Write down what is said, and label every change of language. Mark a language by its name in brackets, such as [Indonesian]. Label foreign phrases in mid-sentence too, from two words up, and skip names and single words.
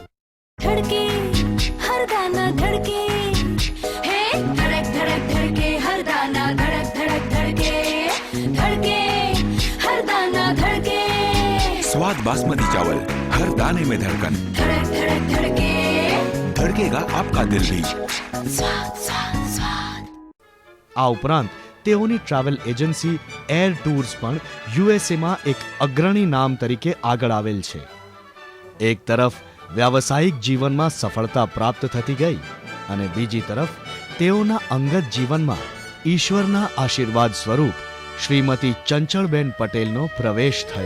[Hindi] धड़के हर दाना धड़के, हे धड़क धड़क धड़के हर दाना धड़क धड़क धड़के, धड़के हर दाना धड़के, स्वाद बासमती चावल, हर दाने में धड़कन, धड़क धड़क धड़के, धड़केगा आपका दिल भी. स्वाद स्वाद स्वाद. [Gujarati] આ ઉપરાંત તેઓની [English] travel agency [Gujarati] એર ટૂર્સ પણ યુએસએમાં એક અગ્રણી નામ તરીકે આગળ આવેલ છે. એક તરફ વ્યાવસાયિક જીવનમાં સફળતા પ્રાપ્ત થતી ગઈ અને બીજી તરફ તેઓના અંગત જીવનમાં ઈશ્વરના આશીર્વાદ સ્વરૂપ શ્રીમતી ચંચળબેન પટેલનો પ્રવેશ થયો.